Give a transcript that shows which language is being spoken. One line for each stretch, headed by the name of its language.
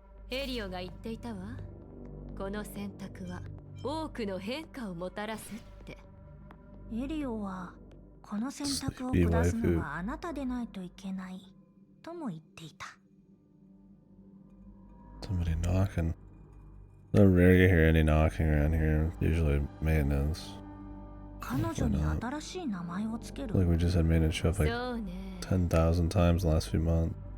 Japanese: エリオが言っていたわ。この選択は多くの変化をもたらすって。エリオはこの選択を下すのはあなたでないといけないとも言っていた。
English: Somebody knocking. So rare to hear any knocking around here. Usually maintenance.
Japanese: 彼女に新しい名前をつける。
English: Like we just had maintenance show up
Japanese: そ
English: like
Japanese: うね。
English: 10,000 times the last few months.